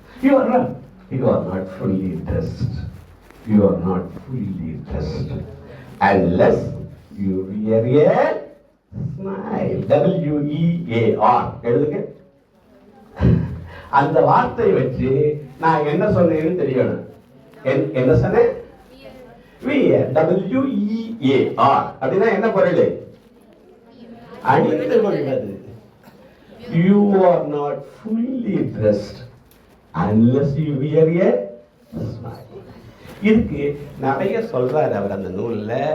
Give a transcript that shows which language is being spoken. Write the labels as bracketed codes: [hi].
[en] You are not fully dressed. You are not fully dressed unless you wear a smile. [ta] W-E-A-R எழுதுங்க. அந்த வார்த்தை வச்சு நான் என்ன சொன்னேன்னு தெரியணும். என்ன சொன்னேன்? W-E-A-R அப்படின்னா என்ன பொருள்? அணிந்து கொள்வது. [en] You are not fully dressed unless you wear a smile. [ta] இதுக்கு நிறைய சொல்றாரு அவர் அந்த நூல்ல.